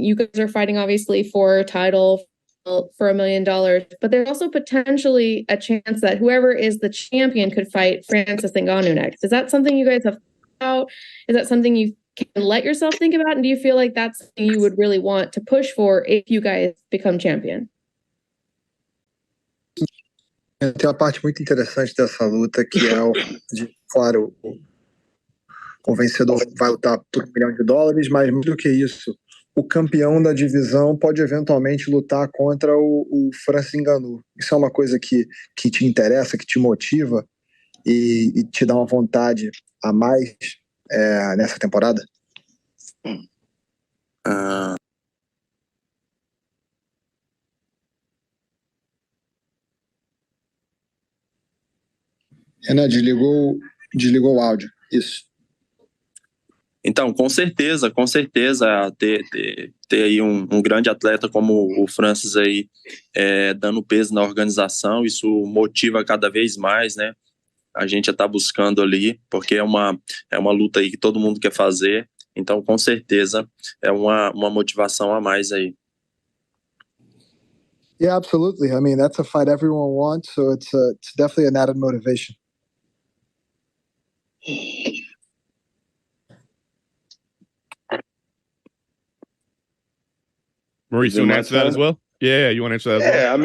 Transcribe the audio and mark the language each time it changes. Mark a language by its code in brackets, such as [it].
[en] You guys are fighting, obviously, for a title for $1 million, but there's also potentially a chance that whoever is the champion could fight Francis Ngannou next. Is that something you guys have thought about? Is that something you can let yourself think about? And do you feel like that's something you would really want to push for if you guys become champion? [pt] Tem uma parte muito interessante dessa luta, que é claro, o vencedor vai lutar por $1 milhão, mas mais do que isso, o campeão da divisão pode eventualmente lutar contra o Francis Ngannou. Isso é uma coisa que te interessa, que te motiva e te dá uma vontade a mais nessa temporada? Renan, desligou o áudio. Isso. Então, com certeza, ter aí um grande atleta como o Francis aí dando peso na organização, isso motiva cada vez mais, né? A gente já está buscando ali, porque é uma luta aí que todo mundo quer fazer, então com certeza é uma motivação a mais aí. [en] Yeah, absolutely. I mean, that's a fight everyone wants, so it's definitely an added motivation. Maurice, you want to answer that as well? Yeah, you want to answer that as well?